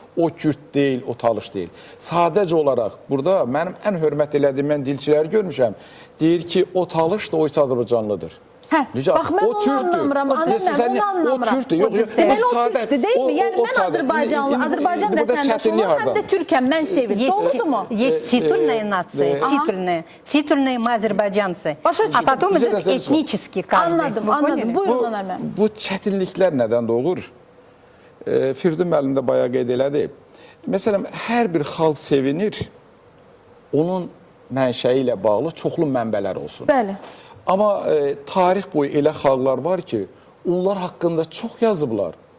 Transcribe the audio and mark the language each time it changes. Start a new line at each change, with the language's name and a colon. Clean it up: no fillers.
Azerbaijani: O Kürt deyil, o Talış deyil. Sadəcə olaraq burada mənim ən hörmət elədiyim mən dilçiləri görmüşəm. Deyir ki, o Talış da o isə Azərbaycanlıdır. Hə, bax mən onu anlamıram, onu anlamıram. O Türkdür, yox, Deməli o Türkdür, deyilmi? Yəni mən Azərbaycanlı, Azərbaycan vətəndaşıyım, həm də türkəm, mən sevim. Doğrudurmu?
Russian: Есть титульная нация, титульные мы азербайджанцы, а потом идет этнический каждый.
Azerbaijani: Anladım. Buyurun Önar müəllim. Bu çətinliklər nədən doğur? Firdun müəllim də bayağı qeyd elədi. Məsələn, hər bir xalq sevinir, onun mənşəyi ilə bağlı çoxlu mənbələr olsun. Bəli. Amma tarix boyu elə xalqlar var ki, onlar haqqında çox yazıblar.